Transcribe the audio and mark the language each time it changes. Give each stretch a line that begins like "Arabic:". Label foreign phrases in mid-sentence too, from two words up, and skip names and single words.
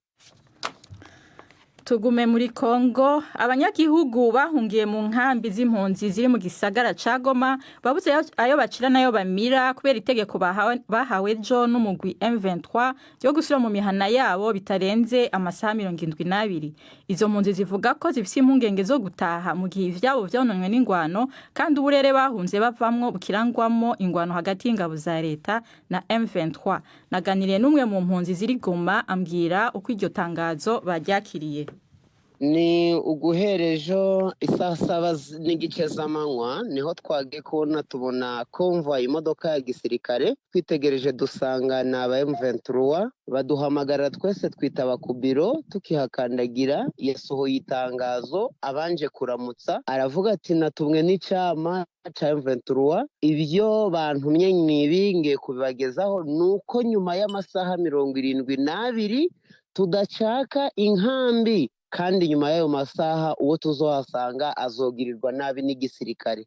Rundi: Tugume muri Kongo, abanyagihugu bahungiye mu nkambi z'impunzi ziri mu gisagara ca Goma babuze ayo bacira nayo bamira kubera itegeko bahawe jo n'umugwi M23 yo gusura mu mihana yabo bitarenze amasaha 72. Izo mpunzi zivuga ko zifise impungenge zo gutaha mu gihe ivyabo vyononwe n'ingwano kandi uburere bahunze bavamwo bukirangwamo ingwano hagati y'ingabo za leta na M23.
Kinyarwanda: Naganiriye n'umwe mu mpunzi ziri Goma ambwira uko iryo tangazo baryakiriye.
Rundi: Ni uguherejo isaha 7 z'amanywa niho twagiye kubona tubona convoy imodoka ya gisirikare twitegereje dusanga na aba M23 baduhamagara twese twitaba ku biro tukihakandagira yasohoye itangazo abanje kuramutsa aravuga ati natumwe n'icama cha M23 ibyo bantumye nibinge kubibagezaho nuko nyuma y'amasaha 72 tudacaka inkambi kandi nyuma y'ayo masaha uwo tuzohasanga azogirirwa nabi n'igisirikare.